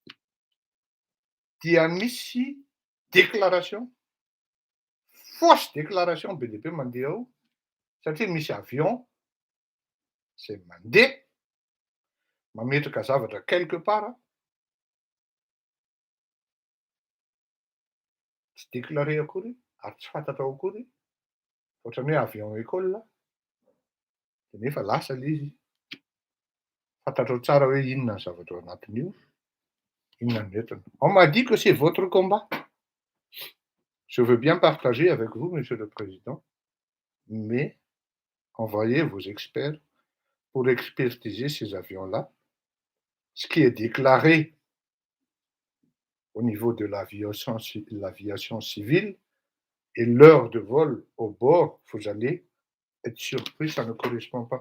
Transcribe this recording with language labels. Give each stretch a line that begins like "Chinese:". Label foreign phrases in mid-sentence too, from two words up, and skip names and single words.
Malagasy: dia misy
French: déclaration, fausse déclaration
Malagasy: be dia be mandeha ao, satria misy avion izay mandeha mametraka zavatra
French: quelque part,
Malagasy: tsy déclaré akory ary tsy fantatrao akory, ohatran'ny hoe
French: avion école,
Malagasy: dia nefa lasa ilay izy. Fantatrao tsara hoe inona ny zavatra ao anatin'io, inona ny entana.
French: On m'a dit que c'est votre combat. Je veux bien partager avec vous, monsieur le Président, mais envoyez vos experts pour expertiser ces avions-là ce qui est déclaré au niveau de l'aviation civile et l'heure de vol au bord, vous allez être surpris, ça ne correspond pas.